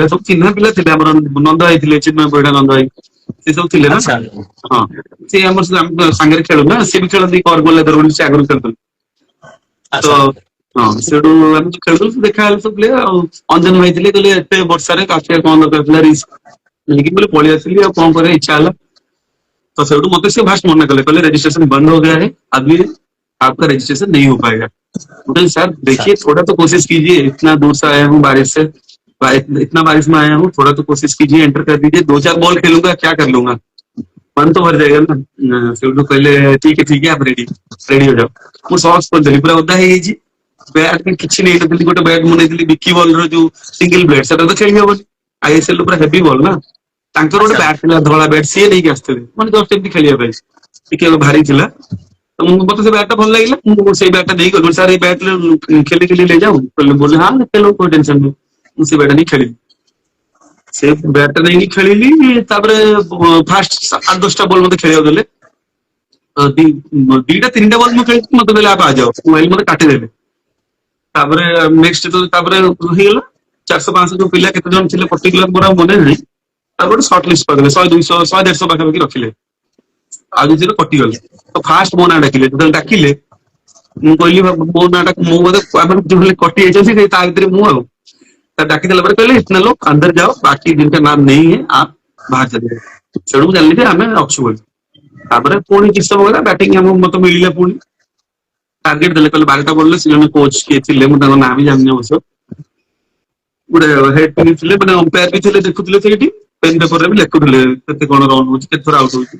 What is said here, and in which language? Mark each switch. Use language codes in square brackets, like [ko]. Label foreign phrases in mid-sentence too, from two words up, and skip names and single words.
[or] ସବୁ ଚିହ୍ନା ପିଲା ଥିଲେ, ଆମର ନନ୍ଦ ଭାଇ ଥିଲେ, ଚିନ୍ମୟ ପରିଡ଼ା ନନ୍ଦ ଭାଇ ସେ ସବୁ ଥିଲେ ନା। ଆଚ୍ଛା ହଁ ସେ ଆମର ସାଙ୍ଗରେ ଖେଳୁ ନା, ସିଏ ବି ଖେଳନ୍ତି କରଗୋଲ ଲେଦର ବୋଲି, ସେ ଆଗରୁ ଖେଳୁଥିଲେ। ତ ଆଚ୍ଛା ହଁ ସେଠୁ ଆମେ ଖେଳୁଥିଲୁ, ଦେଖାହେଲେ ସବୁ ପିଲା। ଆଉ ଅଞ୍ଜନ ଭାଇ ଥିଲେ, କହିଲେ ଏତେ ବର୍ଷାରେ ଆସିବା କଣ ଦରକାର ଥିଲା, ରିସ୍କ ନେଇକି ବୋଲେ ପଳେଇ ଆସିଲି ଆଉ କଣ କରିବା, ଇଚ୍ଛା ହେଲା। [hi] तो [or] ସେଠୁ ମତ ସେ ଫାଷ୍ଟ ମନା କଲେ [hi] रजिस्ट्रेशन बंद हो गया है, अभी आपका रजिस्ट्रेशन नहीं हो पाएगा। बोले सर [or] ଆଚ୍ଛा [hi] देखिए थोड़ा तो कोशिश कीजिए, इतना दूर से आया हूँ बारिश से, इतना बारिश में आया हूँ, थोड़ा तो कोशिश कीजिए, एंटर कर दीजिए, 2-4 बॉल खेलूंगा क्या कर लूंगा, मन तो भर जाएगा ना। [or] ସେଠୁ କହଲେ [hi] ठीक है आप रेडी रेडी हो जाओ। [or] ମୁଁ ସକ୍ସ କରିଦେଲି, ପୁରା ଓଦା ହେଇଯାଇଛି। ବ୍ୟାଟ୍ ବି କିଛି ନେଇନଥିଲି, ଗୋଟେ ବ୍ୟାଟ୍ ମୁଁ ନେଇଥିଲି ବିକି ବଲ ର ଯୋଉ [en] single blade, [or] ସେଟା ତ ଖେଳି ହବନି, ଆଇଏସଏଲ ପୁରା [en] heavy ball [or] ନା। ତାଙ୍କର ଗୋଟେ ଆଚ୍ଛା ବ୍ୟାଟ୍ ଥିଲା ଧଳା ବ୍ୟାଟ୍, ସିଏ ନେଇକି ଆସିଥିଲେ, ମାନେ ଜଷ୍ଟ ଏମିତି ଖେଳିବା ପାଇଁ, ଟିକେ ଭାରି ଥିଲା। तो मତେ ସେ ବ୍ୟାଟ୍ ଟା ଭଲ ଲାଗିଲା, ମୁଁ ସେଇ ବ୍ୟାଟ୍ ଟା ନେଇକି ଗଲି, ସାର୍ ଏଇ ବ୍ୟାଟ୍ ଖେଲି ଖେଲି [hi] ले जाऊं, बोले हाँ चलो कोई टेंशन नहीं। [or] ମୁଁ ସେ ବ୍ୟାଟ୍ ଟା ନେଇ ଖେଳିଲି, ସେ ବ୍ୟାଟ୍ ଟା ନେଇକି ଖେଳିଲି। ତାପରେ ଫାଷ୍ଟ 8-10ଟା ବଲ୍ ମତେ ଖେଳିବାକୁ ଦେଲେ, ଦିଟା 3ଟା ବଲ୍ ମୁଁ ଖେଳିଛି, ମତେ କହିଲେ [hi] आप आ जाओ, [or] ମୋବାଇଲ ମତେ କାଟିଦେଲେ। ତାପରେ ନେକ୍ସଟ ତାପରେ ହେଇଗଲା 400-500 ଯୋଉ ପିଲା କେତେ ଜଣ ଥିଲେ ପର୍ଟିକୁଲାର ମୋର ଆଉ ମନେ ନାହିଁ। ତାପରେ ଗୋଟେ [en] short list [or] କରିଦେଲେ, 100-200-100-150 ପାଖାପାଖି ରଖିଲେ, ଆଉ ଯେତିକ କଟିଗଲେ। ତ ଫାଷ୍ଟ ମୋ ନାଁ ଡାକିଲେ, ଯେତେବେଳେ ଡାକିଲେ ମୁଁ କହିଲି ମୋ ନାଁ ଟା ମୁଁ ବୋଧେ ଯୋଉ କଟି ଯାଇଛନ୍ତି ତା ଭିତରେ ମୁଁ ଆଉ। ଡାକି ଦେଲା ପରେ କହିଲେ [hi] इतने लोग अंदर जाओ, बाकी जिनका नाम नहीं है आप बाहर चले जाओ। [or] ସେଠୁ ମୁଁ ଜାଣିଲି ଯେ ଆମେ ଅଛୁ ବୋଲି। ତାପରେ ପୁଣି କିଛି ସମୟ ଗଲା ବ୍ୟାଟିଂ ମତେ ମିଳିଲା ପୁଣି ଟାର୍ଗେଟ ଦେଲେ କହିଲେ 12ଟା ବଲରେ ସେ ଜଣେ କୋଚ୍ କିଏ ଥିଲେ ମୁଁ ତାଙ୍କ ନାଁ ବି ଜାଣିନି ଅବଶ୍ୟ ଗୋଟେ [en] head team [or] ଥିଲେ ମାନେ ଅମ୍ପାୟାର ବି ଥିଲେ ଦେଖୁଥିଲେ ସେଇଠି ପେନ୍ ପେପରରେ ବି ଲେଖୁଥିଲେ କେତେ କଣ ରନ୍ ହଉଛି କେତେ ଥର ଆଉଟ୍ ହଉଛି